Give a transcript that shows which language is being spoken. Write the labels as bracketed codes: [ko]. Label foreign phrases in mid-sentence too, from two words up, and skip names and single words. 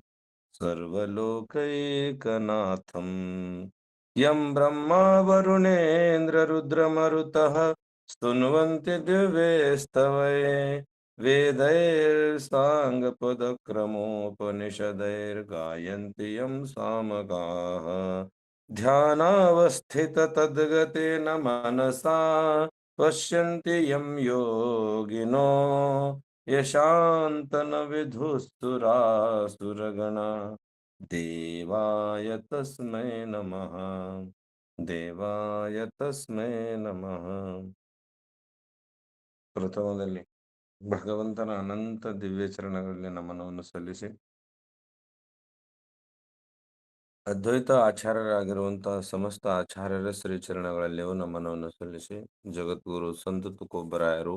[sa] सर्वलोकैकनाथं यं ब्रह्मा वरुणेन्द्ररुद्रमरुतः स्तुन्वन्ति दिव्यैस्तवै वेदैर्साङ्गपदक्रमोपनिषदैर्गायन्ति यं सामगाः ध्यानावस्थिततद्गतेन मनसा पश्यन्ति यं योगिनो यशान्तनविधुस्तुरासुरगणा देवाय तस्मै नमः ದೇವಾಯ ತಸ್ಮೈ ನಮಃ. [kn] ಪ್ರಥಮದಲ್ಲಿ ಭಗವಂತನ ಅನಂತ ದಿವ್ಯ ಚರಣಗಳಲ್ಲಿ ನಮನವನ್ನು ಸಲ್ಲಿಸಿ ಅದ್ವೈತ ಆಚಾರ್ಯರಾಗಿರುವಂತಹ ಸಮಸ್ತ ಆಚಾರ್ಯರ ಶ್ರೀಚರಣಗಳಲ್ಲಿಯೂ ನಮನವನ್ನು ಸಲ್ಲಿಸಿ ಜಗದ್ಗುರು ಸಂತ ತುಕೋಬರಾಯರು